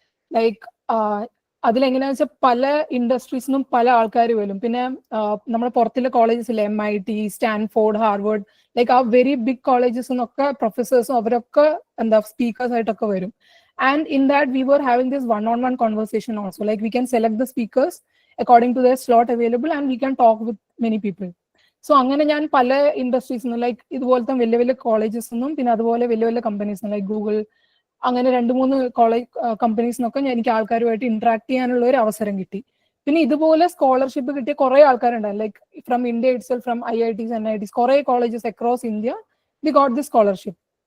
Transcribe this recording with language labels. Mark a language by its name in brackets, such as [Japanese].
[Malayalam] Like അതിലെങ്ങനെയാണെന്ന് വെച്ചാൽ പല ഇൻഡസ്ട്രീസിനും പല ആൾക്കാർ വരും. പിന്നെ നമ്മുടെ പുറത്തുള്ള കോളേജസ് ഇല്ലേ, MIT, സ്റ്റാൻഫോർഡ്, ഹാർവേർഡ്, ലൈക്ക് ആ വെരി ബിഗ് കോളേജസിനൊക്കെ പ്രൊഫസേഴ്സും അവരൊക്കെ സ്പീക്കേഴ്സ് ആയിട്ടൊക്കെ വരും. [English] And in that we were having this one-on-one conversation also. Like we can select the speakers according to their slot available and we can talk with many people. [Malayalam] So അങ്ങനെ ഞാൻ പല ഇൻഡസ്ട്രീസിനും like ഇതുപോലത്തെ വലിയ വലിയ കോളേജസിനും പിന്നെ അതുപോലെ വലിയ വലിയ കമ്പനീസിനും ലൈക്ക് ഗൂഗിൾ, അങ്ങനെ 2-3 കോളേജ് കമ്പനീസിനൊക്കെ എനിക്ക് ആൾക്കാരുമായിട്ട് ഇന്ററാക്ട് ചെയ്യാനുള്ള ഒരു അവസരം കിട്ടി. പിന്നെ ഇതുപോലെ സ്കോളർഷിപ്പ് കിട്ടിയ കുറെ ആൾക്കാരുണ്ടായിരുന്നു. Like [English] from India itself, [Malayalam] from IITs, NITs, കുറെ colleges across India [English] We got the scholarship.